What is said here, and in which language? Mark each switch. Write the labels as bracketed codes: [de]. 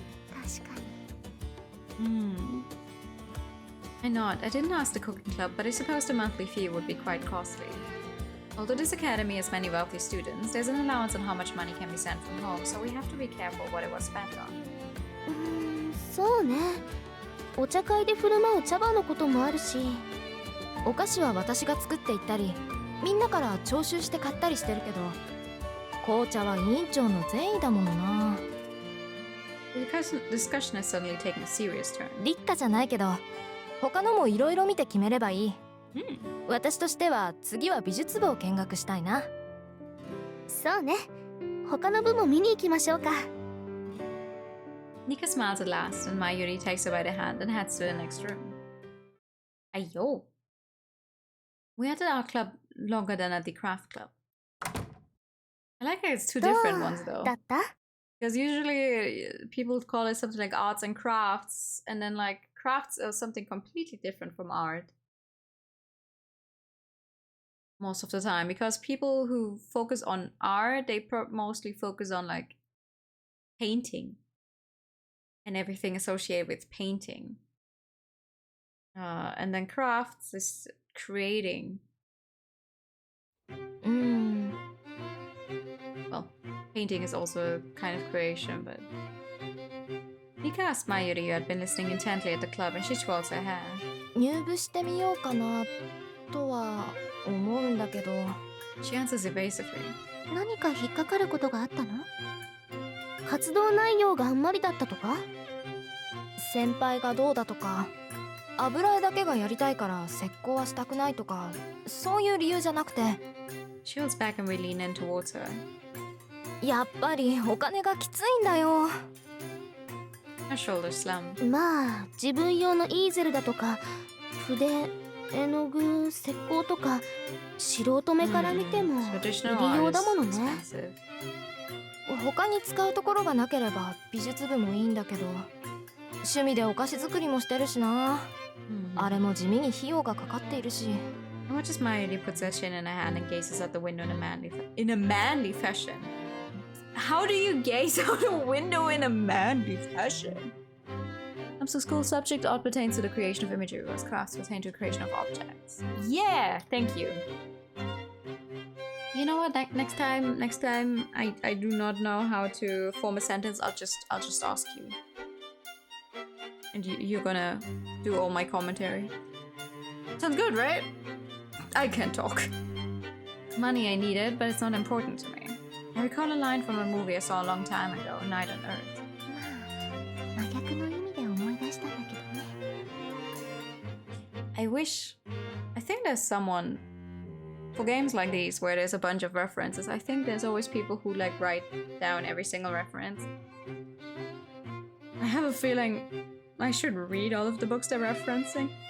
[ja] 確かに。 [en] I nod. I didn't ask the cooking club, but I suppose the monthly fee would be quite costly. Although this academy has many wealthy students, there's an allowance on how much money can be sent from home, so we have to be careful what it was spent on. [ja] そうね。お茶会で振る舞う茶葉のこともあるし。お菓子は私が作っていったり、みんなから徴収して買ったりしてるけど、紅茶は委員長の善意だものな。 [en] The discussion has suddenly taken a serious turn. [ja] 立花じゃないけど、他のもいろいろ見て決めればいい。私としては次は美術部を見学したいな。そうね。他の部も見に行きましょうか。 [en] Nika smiles at last, and Mayuri takes her by the hand and heads to the next room. Ayo. We had at our club longer than at the craft club. I like how it's two different ones though. [ja] だった？ [en] Because usually people call it something like arts and crafts, and then like crafts are something completely different from art. Most of the time, because people who focus on art, they mostly focus on like painting and everything associated with painting. And then crafts is creating. Well, painting is also a kind of creation, but... Nika asked Mayuri who had been listening intently at the club, and she twirls her hair. [ja] 入部してみようかなとは思うんだけど。 [en] She answers evasively. [ja] 何か引っかかることがあったの？活動内容があんまりだったとか？先輩がどうだとか、油絵だけがやりたいから石膏はしたくないとか、そういう理由じゃなくて。 [en] She holds back and we lean in towards her. [ja] やっぱりお金がきついんだよ。 [en] Her shoulders slump. [ja] まあ自分用のイーゼルだとか筆、絵の具、石膏とか素人目から見ても入り用だものね。他に使うところがなければ美術部もいいんだけど、趣味でお菓子作りもしてるしな。あれも地味に費用がかかっているし。 [en] I watch as Mayuri puts her chin in her hand and gazes out the window in a manly fashion. How do you gaze out a window in a manly fashion? So school subject art pertains to the creation of imagery, whereas crafts pertain to the creation of objects. Yeah, thank you. You know what? Next time I do not know how to form a sentence. I'll just ask you, and you're gonna do all my commentary. Sounds good, right? I can't talk. Money I needed, but it's not important to me. I recall a line from a movie I saw a long time ago, Night on Earth. [ja] まあ真逆の意味で思い出したんだけどね。 [en] I think there's someone for games like these where there's a bunch of references. I think there's always people who like write down every single reference. I have a feeling I should read all of the books they're referencing.